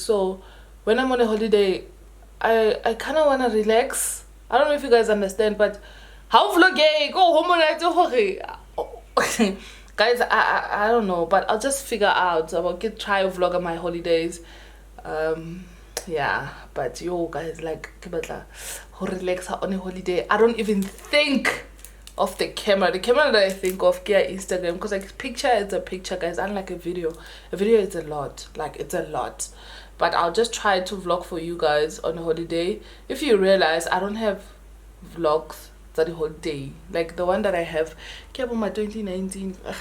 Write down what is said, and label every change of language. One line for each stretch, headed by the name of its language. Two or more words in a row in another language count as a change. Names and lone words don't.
English: So when I'm on a holiday, I kind of want to relax. I don't know if you guys understand, but how vlog go home guys, I don't know, but I'll just figure out. I will try a vlog on my holidays. Yeah, but yo guys, like
Southern Sotho: ke batla ho
English: relax on a holiday. I don't even think of the camera that I think of here Instagram, because like picture is a picture, guys, unlike a video is a lot, like it's a lot. But I'll just try to vlog for you guys on a holiday. If you realize, I don't have vlogs for the whole day, like the one that I have ke my 2019.